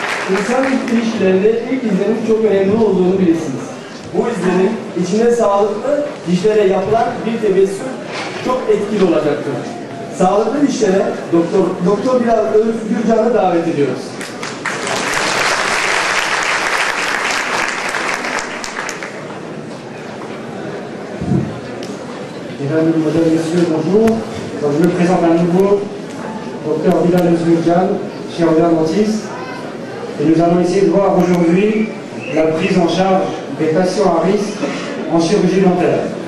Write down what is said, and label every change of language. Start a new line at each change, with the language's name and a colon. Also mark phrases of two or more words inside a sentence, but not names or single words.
Turkish: İnsan ilişkilerinde ilk izlenim çok önemli olduğunu bilirsiniz. Bu izlenim içine sağlıklı dişlere yapılan bir tebessüm çok etkili olacaktır. Sağlıklı dişlere Doktor Bilal Özgürcan'ı davet ediyoruz.
French: Mesdames, Messieurs, bonjour. Donc, je me présente à nouveau, Dr Bilal Özgürcan, chirurgien dentiste. Et nous allons essayer de voir aujourd'hui la prise en charge des patients à risque en chirurgie dentaire.